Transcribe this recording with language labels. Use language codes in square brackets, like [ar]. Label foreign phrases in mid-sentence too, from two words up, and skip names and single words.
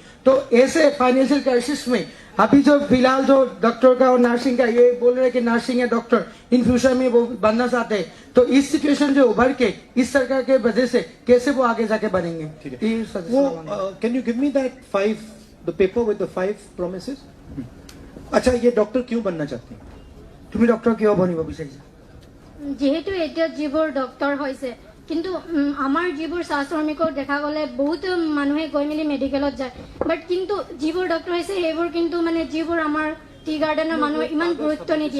[hi] तो ऐसे [en] financial crisis [hi] में अभी जो फिलहाल जो डॉक्टर का और नर्सिंग का ये बोल रहे हैं कि नर्सिंग या डॉक्टर [en] in future [hi] में वो बनना चाहते हैं, तो इस सिचुएशन जो उभर के इस सरकार के वजह से कैसे वो आगे जाके बनेंगे। ये [en] वो can you give me that 5 the paper with the 5 promises. [hi] अच्छा, ये डॉक्टर क्यों बनना चाहते हैं? [as] তুমি ডক্টর কিয় বনিব বিচাৰিছা? যিহেতু এতিয়া যিবোৰ ডক্টৰ হৈছে কিন্তু আমাৰ যিবোৰ চাহ শ্ৰমিকক দেখা গ'লে বহুত মানুহে গৈ মেলি মেডিকেলত যায়, বাট কিন্তু যিবোৰ ডক্টৰ হৈছে সেইবোৰ কিন্তু মানে যিবোৰ আমাৰ [en] tea garden [as] মানুহে ইমান গুৰুত্ব নিদিয়ে।